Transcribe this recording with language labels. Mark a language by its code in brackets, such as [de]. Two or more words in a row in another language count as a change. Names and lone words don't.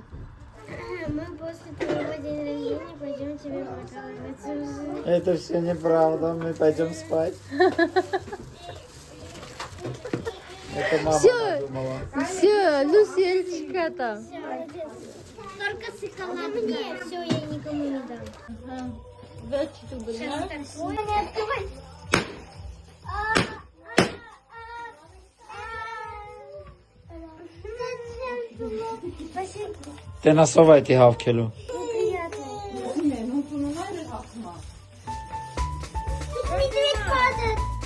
[ru] Мы после твоего дня рождения пойдем тебе показывать уже. Это все неправда, мы пойдем спать. Это мама Всё. надумала. Всё, Люсельчика там։ Только шоколад мне. Все, я никому не дам. [hy] Վերջի դու գնա։ [ru] Такое. Не открывай. Спасибо. Ты насовайте хавкелю. Медведь падает.